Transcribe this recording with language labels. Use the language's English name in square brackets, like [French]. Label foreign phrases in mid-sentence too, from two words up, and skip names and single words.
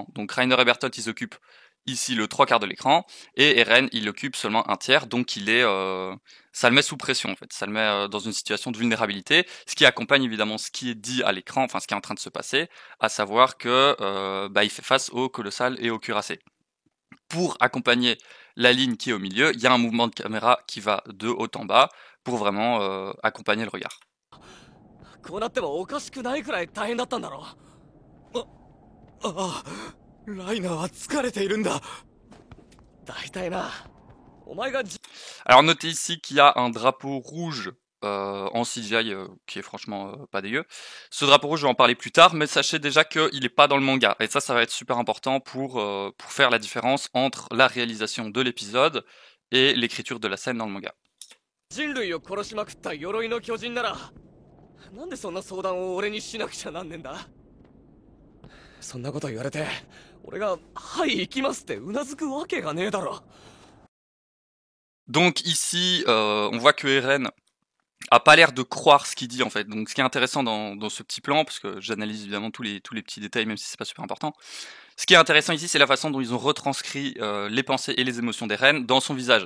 [French] Donc Reiner et Bertolt, ils occupent ici le 3/4 de l'écran, et Eren, il occupe seulement un tiers, donc ça le met sous pression en fait, ça le met dans une situation de vulnérabilité, ce qui accompagne évidemment ce qui est dit à l'écran, enfin ce qui est en train de se passer, à savoir que il fait face au colossal et au cuirassé. Pour accompagner la ligne qui est au milieu, il y a un mouvement de caméra qui va de haut en bas pour vraiment accompagner le regard. [Japanese] こうなってもおかしくないくらい大変だったんだろう。ああ、ライナーは疲れているんだ。大体な、お前がじ。 [French] Alors notez ici qu'il y a un drapeau rouge en CGI qui est franchement pas dégueu. Ce drapeau rouge, je vais en parler plus tard, mais sachez déjà qu'il n'est pas dans le manga. Et ça va être super important pour faire la différence entre la réalisation de l'épisode et l'écriture de la scène dans le manga. [Japanese] 人類を殺しまくった鎧の巨人なら、なんでそんな相談を俺にしなくちゃなんねんだ。そんなこと言われて、俺が「はい行きます」ってうなずくわけがねえだろ。 [French] Donc ici, on voit que Eren a pas l'air de croire ce qu'il dit en fait. Donc ce qui est intéressant dans ce petit plan, parce que j'analyse évidemment tous les petits détails, même si c'est pas super important. Ce qui est intéressant ici, c'est la façon dont ils ont retranscrit les pensées et les émotions d'Eren dans son visage.